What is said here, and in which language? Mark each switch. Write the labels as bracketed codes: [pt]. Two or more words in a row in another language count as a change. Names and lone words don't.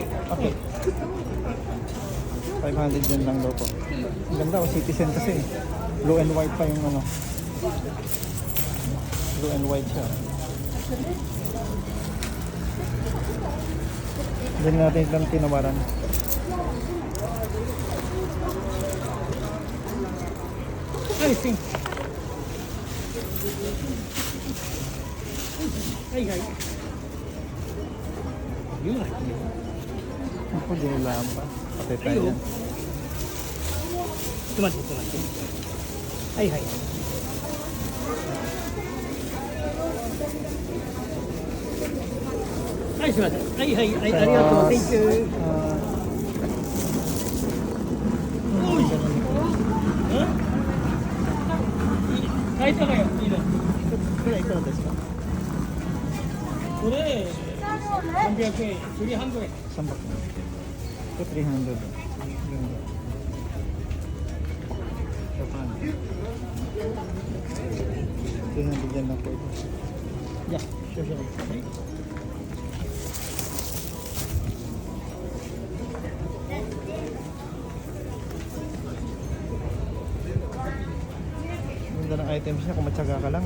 [tl] Okay. 500 dyan lang daw po. Ang ganda, Citizen kasi. [en] Blue and white [tl] pa yung ano. [en] Blue and white [tl] siya. Diyan natin lang tinawaran. [en] I see. Hey, guys. You like it? [tl] Ako, dinilaan pa. Patay tayo yan. [ja] ちょっと待って、ちょっと待って。はいはい。はい、すみません。はいはい、はい、ありがとう。 [en] Thank you. [tl] Kahit pa kayo, ilo. [ja] これいくらですか？これ、300円、次半分円。 300. [tl] Ito 300. Ganda. Japan. 300 yan lang po ito. [en] Yeah, sure, sure. Okay. [tl] Ganda ng items niya kung matyaga ka lang.